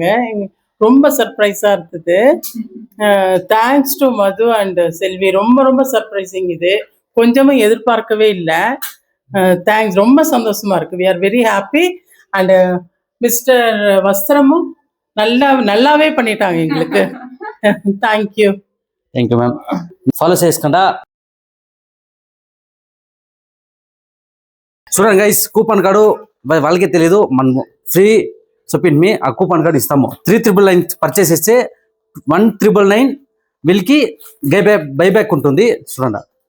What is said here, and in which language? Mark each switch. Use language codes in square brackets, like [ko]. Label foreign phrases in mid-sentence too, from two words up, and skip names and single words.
[ta] ரொம்ப சர்ப்ரைஸாக இருந்தது. [en] thanks to [ta] மது அண்ட் செல்வி. ரொம்ப ரொம்ப சர்ப்ரைசிங். இது கொஞ்சமும் எதிர்பார்க்கவே இல்லை. தேங்க்ஸ், ரொம்ப சந்தோஷமாக இருக்குது. [en] we are very happy. [ta] அண்டு மிஸ்டர் வஸ்திரமும் நல்லாவே பண்ணிட்டாங்க எங்களுக்கு. [en] thank you [te] మ్యామ్. ఫాలో చేసుకుంటా చూడండి గైస్, [en] coupon card [te] వాళ్ళకే తెలియదు, మనం ఫ్రీ చెప్పింది మీ ఆ [en] coupon card [te] ఇస్తాము. 399 పర్చేస్ చేస్తే 1,999 వీళ్ళకి బైబ్యాక్ ఉంటుంది. చూడండి.